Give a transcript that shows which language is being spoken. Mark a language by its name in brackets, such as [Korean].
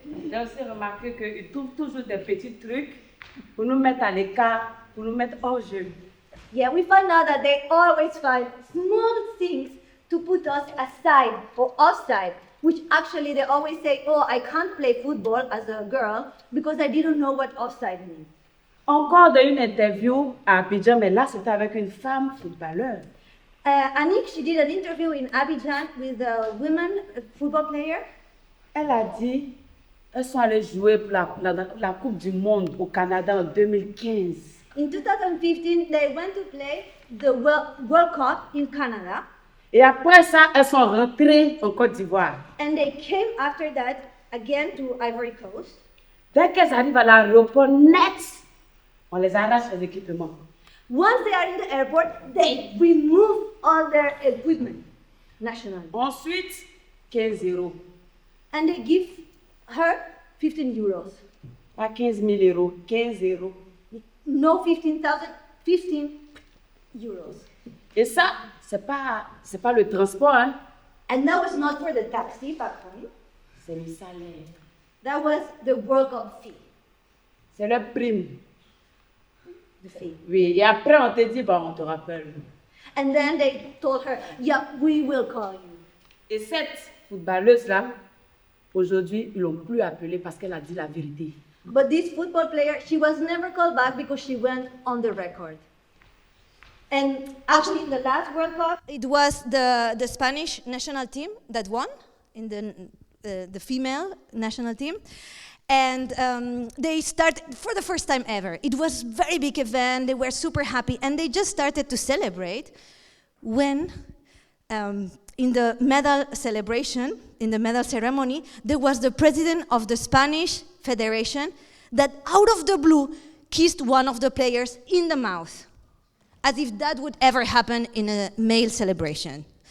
[French] J'ai aussi remarqué qu'ils trouvent toujours des petits trucs pour nous mettre à l'écart, pour nous mettre hors jeu. [English] Yeah, we find out that they always find small things to put us aside or offside, which actually they always say, oh, I can't play football as a girl because I didn't know what offside means. [French] Encore dans une interview à Abidjan, mais là c'était avec une femme footballeur. [English] Annick, she did an interview in Abidjan with a women football player. [French] Elle a dit, elles sont allées jouer pour la Coupe du Monde au Canada en 2015. [English] In 2015, they went to play the World Cup in Canada. [French] Et après ça, elles sont rentrées en Côte d'Ivoire. [English] And they came after that again to Ivory Coast. [French] Dès qu'elles arrivent à l'aéroport, net, on les arrache les équipements. [English] Once they are in the airport, they remove all their equipment, nationally. [French] Ensuite, 15 €. [English] And they give her 15 euros. [French] Pas 15 000 €, 15 €. [English] No 15,000, 15 euros. [French] Et ça, c'est pas le transport, hein. [English] And that was not for the taxi back home. [French] C'est le salaire. [English] That was the World Cup fee. [French] C'est le prime. [English] The fee. [French] Oui, et après on te dit, on te rappelle. [English] And then they told her, yeah, we will call you. [French] Et cette footballeuse-là, aujourd'hui, ils l'ont plus appelée parce qu'elle a dit la vérité. [English] But this football player, she was never called back because she went on the record. And actually, in the last World Cup, it was the Spanish national team that won, in the female national team. And they started, for the first time ever, it was a very big event, they were super happy, and they just started to celebrate when, in the medal celebration, in the medal ceremony, there was the president of the Spanish Federation that out of the blue kissed one of the players in the mouth, as if that would ever happen in a male celebration.